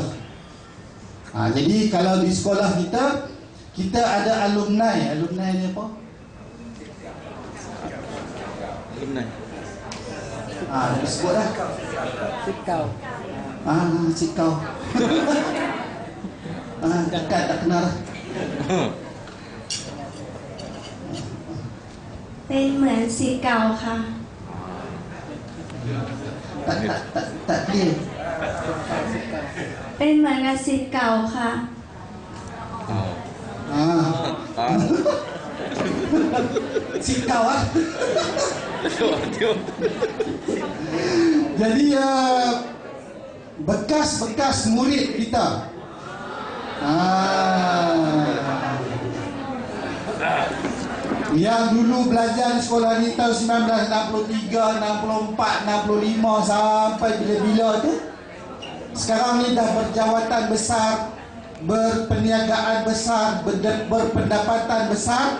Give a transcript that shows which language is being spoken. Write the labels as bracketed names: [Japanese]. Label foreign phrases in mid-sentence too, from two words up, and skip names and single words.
[Malay] Jadi kalau di sekolah kita ada alumni. Alumni ni apa? Alumni. Disebut dah. Cikau. Cikau. Dekat tak kenal lah. [Thai] เป็นเหมือนศิษย์เก่าค่ะ [Malay] Tak clear. [Thai] เป็นเหมือนกับศิษย์เก่าค่ะ [Malay] Cikau lah. Jadi bekas-bekas murid kita. Yang dulu belajar di sekolah ni tahun 1963, 64, 65 sampai bila-bila tu, sekarang ni dah berjawatan besar, berperniagaan besar, berpendapatan besar.